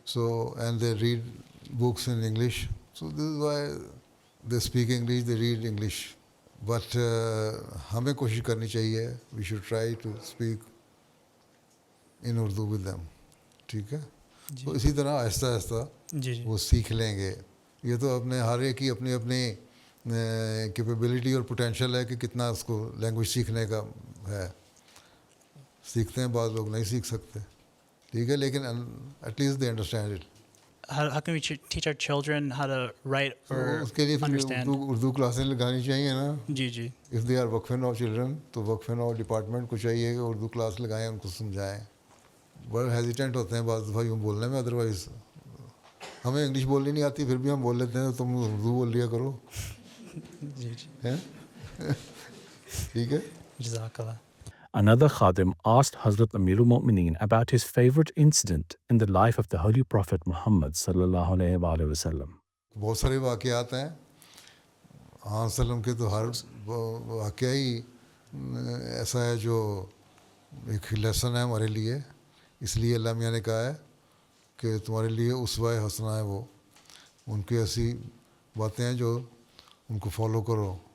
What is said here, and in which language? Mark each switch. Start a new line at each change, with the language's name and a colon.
English: So, and they read books in English. So this is why they speak English, they read English. But
Urdu: ہمیں کوشش کرنی چاہیے,
English: we should try to speak in Urdu with them.
Urdu: ٹھیک ہے. تو اسی طرح آہستہ آہستہ جی جی. وہ سیکھ لیں گے. یہ تو اپنے ہر ایک کی اپنی اپنی کیپیبلٹی اور پوٹینشیل ہے کہ کتنا اس کو لینگویج سیکھنے کا ہے. سیکھتے ہیں, بعض لوگ نہیں سیکھ سکتے, ٹھیک ہے, لیکن
English: At least they understand it. How can we teach our children how to write or
Urdu: اس کے لیے پھر
English: understand?
Urdu: اردو کلاسیں لگانی چاہیے نا. جی جی.
English: if they are
Urdu: وقف نو چلڈرن تو وقف نو ڈپارٹمنٹ کو چاہیے کہ اردو کلاس لگائیں, ان کو سمجھائیں. بڑے ہیزیٹنٹ ہوتے ہیں بعض دفعہ یوں بولنے میں, ادروائز ہمیں انگلش بولنی نہیں آتی پھر بھی ہم بول لیتے ہیں تو تم اردو بول لیا کرو. جی جی. ٹھیک ہے. جزاک اللہ.
English: another Khadim asked Hazrat Amirul Mu'mineen about his favorite incident in the life of the Holy Prophet Muhammad sallallahu alaihi wasallam.
Urdu: بہت سارے واقعات ہیں ہاں وسلم کے، تو ہر واقعہ ہی ایسا ہے جو ایک لیسن ہے ہمارے لیے. اس لیے اللہ میاں نے کہا ہے کہ تمہارے لیے اسوہ حسنہ ہے، وہ ان کی ایسی باتیں ہیں جو ان کو فالو کرو.